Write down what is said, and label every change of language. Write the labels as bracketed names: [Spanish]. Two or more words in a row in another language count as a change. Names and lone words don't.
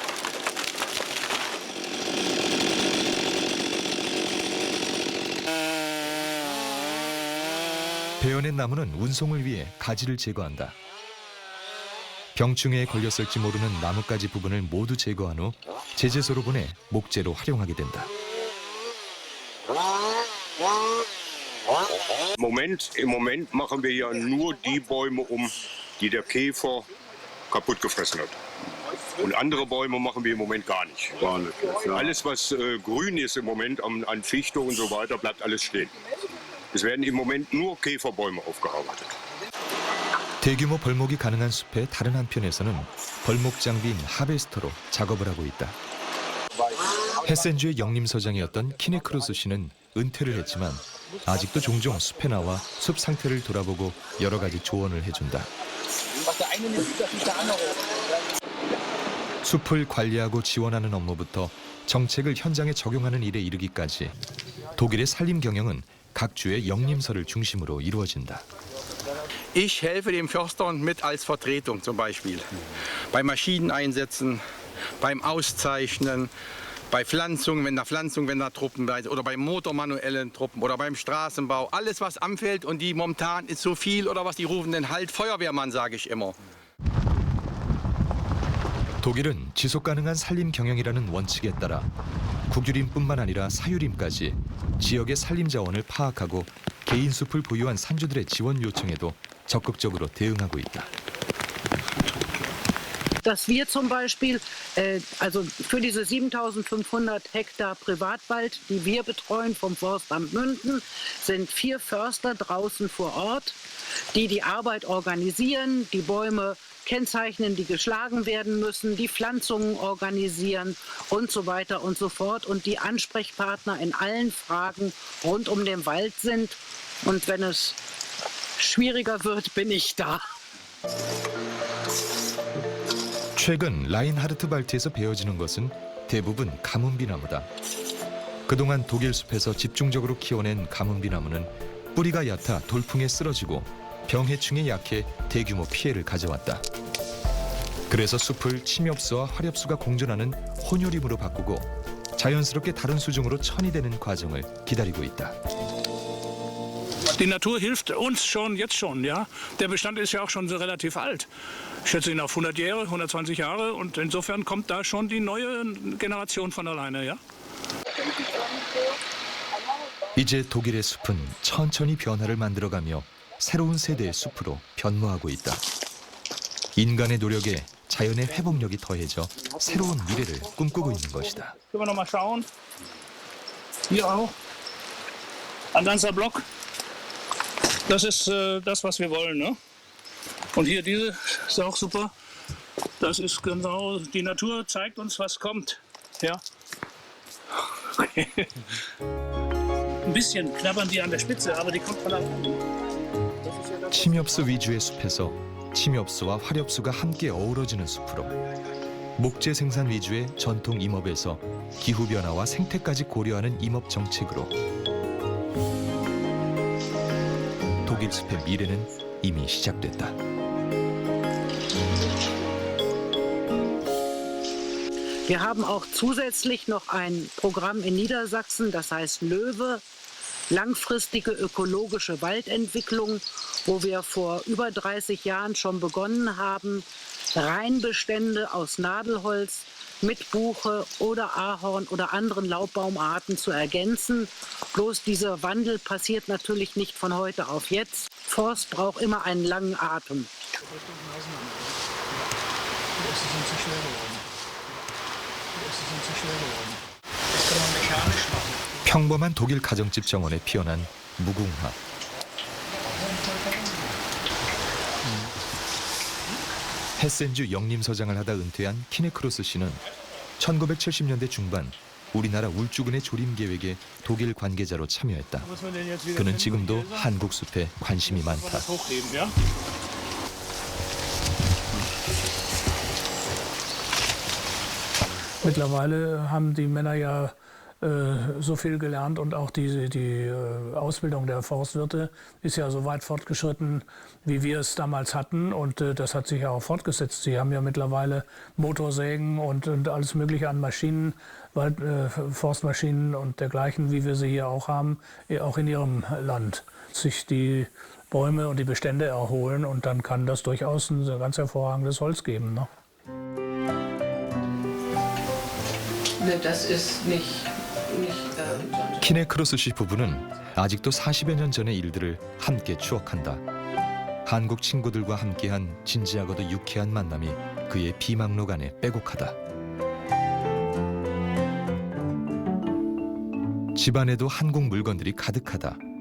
[Korean] 베어낸 나무는 운송을 위해 가지를 제거한다. 병충해에 걸렸을지 모르는 나뭇가지 부분을 모두 제거한 후 제재소로 보내 목재로 활용하게 된다. [German] Im Moment machen wir ja nur die Bäume die der Käfer kaputt gefressen hat. Und andere Bäume machen wir im Moment gar nicht. Alles, was grün ist im Moment an Fichte und so weiter, bleibt alles stehen. Es werden im Moment nur Käferbäume aufgearbeitet. [Korean] 대규모 벌목이 가능한 숲의 다른 한편에서는 벌목 장비인 하베스터로 작업을 하고 있다. 헤센주의 영림서장이었던 키네크로스 씨는 은퇴를 했지만 아직도 종종 숲에 나와 숲 상태를 돌아보고 여러 가지 조언을 해준다. 숲을 관리하고 지원하는 업무부터 정책을 현장에 적용하는 일에 이르기까지 독일의 산림 경영은 각 주의 영림서를 중심으로 이루어진다. [German] Ich helfe dem Förster mit als Vertretung zum Beispiel. Bei Maschineneinsätzen, beim Auszeichnen, bei Pflanzung, wenn da Truppen oder bei motormanuellen Truppen oder beim Straßenbau. Alles, was anfällt und die momentan ist so viel oder was die rufen, den halt Feuerwehrmann, sage ich immer. [Korean] 독일은 지속 가능한 산림 경영이라는 원칙에 따라 국유림뿐만 아니라 사유림까지 지역의 산림 자원을 파악하고 개인 숲을 보유한 산주들의 지원 요청에도 적극적으로 대응하고 있다. [German] Dass wir zum Beispiel, also für diese 7.500 Hektar Privatwald, die wir betreuen vom Forstamt Münden, sind 4 Förster draußen vor Ort, die die Arbeit organisieren, die Bäume kennzeichnen, die geschlagen werden müssen, die Pflanzungen organisieren und so weiter und so fort und die Ansprechpartner in allen Fragen rund um den Wald sind. Und wenn es schwieriger wird, bin ich da. [Korean] 최근 라인하르트 발트에서 베어지는 것은 대부분 가문비나무다. 그동안 독일 숲에서 집중적으로 키워낸 가문비나무는 뿌리가 얕아 돌풍에 쓰러지고 병해충에 약해 대규모 피해를 가져왔다. 그래서 숲을 침엽수와 화렵수가 공존하는 혼요림으로 바꾸고 자연스럽게 다른 수종으로 천이되는 과정을 기다리고 있다. [German] Die Natur hilft uns jetzt schon, ja. Der Bestand ist ja auch schon so relativ alt. Ich schätze ihn auf 100 Jahre, 120 Jahre und insofern kommt da schon die neue Generation von alleine, ja. [Korean] 이제 독일의 숲은 천천히 변화를 만들어가며 새로운 세대의 숲으로 변모하고 있다. 인간의 노력에 자연의 회복력이 더해져 새로운 미래를 꿈꾸고 있는 것이다. [German] Können wir noch mal schauen? Hier auch. Ein ganzer Block. Das ist das, was wir wollen, ne? Und hier diese ist auch super. Das ist genau, die Natur zeigt uns, was kommt. Ja. Okay. Ein bisschen knabbern die an der Spitze, aber die kommt von da unten. [Korean] 침엽수 위주의 숲에서 침엽수와 화렵수가 함께 어우러지는 숲으로 목재 생산 위주의 전통 임업에서 기후 변화와 생태까지 고려하는 임업 정책으로 독일 숲의 미래는 이미 시작됐다. [German] Wir haben auch zusätzlich noch ein Programm in Niedersachsen, das heißt LÖWE, langfristige ökologische Waldentwicklung, wo wir vor über 30 Jahren schon begonnen haben, Reinbestände aus Nadelholz mit Buche oder Ahorn oder anderen Laubbaumarten zu ergänzen. Bloß dieser Wandel passiert natürlich nicht von heute auf jetzt. Forst braucht immer einen langen Atem. [Korean] 평범한 독일 가정집 정원에 피어난 무궁화. 헤센주 영림서장을 하다 은퇴한 키네크로스 씨는 1970년대 중반 우리나라 울주군의 조림 계획에 독일 관계자로 참여했다. 그는 지금도 한국 숲에 관심이 많다. [German] Mittlerweile haben die Männer ja so viel gelernt und auch die Ausbildung der Forstwirte ist ja so weit fortgeschritten, wie wir es damals hatten und das hat sich ja auch fortgesetzt. Sie haben ja mittlerweile Motorsägen und alles mögliche an Maschinen, Forstmaschinen und dergleichen, wie wir sie hier auch haben, auch in ihrem Land. Sich die Bäume und die Bestände erholen und dann kann das durchaus ein ganz hervorragendes Holz geben, ne? Das ist nicht [Korean] 키네크로스 씨 부부는 아직도 40여 년 전의 일들을 함께 추억한다. 한국 친구들과 함께한 진지하고도 유쾌한 만남이 그의 비망록 안에 빼곡하다. 집안에도 한국 물건들이 가득하다.